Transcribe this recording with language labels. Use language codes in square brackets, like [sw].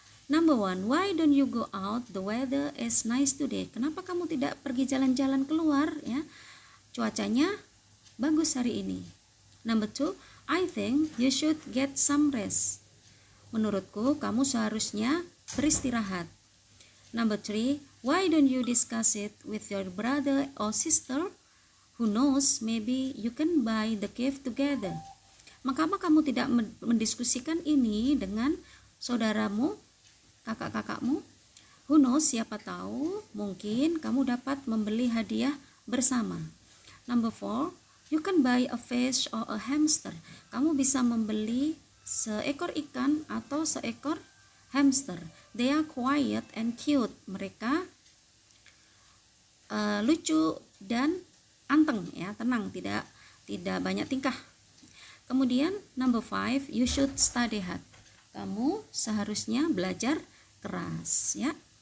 [en] Number 1, why don't you go out? The weather is nice today. [id] Kenapa kamu tidak pergi jalan-jalan keluar, ya? Cuacanya bagus hari ini. [en] Number 2, I think you should get some rest. [id] Menurutku kamu seharusnya beristirahat. [en] Number 3, why don't you discuss it with your brother or sister? Who knows, maybe you can buy the gift together. [id] Mengapa kamu tidak mendiskusikan ini dengan saudaramu, kakak-kakakmu? [en] Who knows, [id] siapa tahu, mungkin kamu dapat membeli hadiah bersama. [en] Number 4, you can buy a fish or a hamster. [id] Kamu bisa membeli seekor ikan atau seekor hamster. [en] They are quiet and cute. [id] Mereka lucu dan anteng, ya, tenang, tidak banyak tingkah. Kemudian [en] number 5, you should study hard. [id] Kamu seharusnya belajar keras, ya.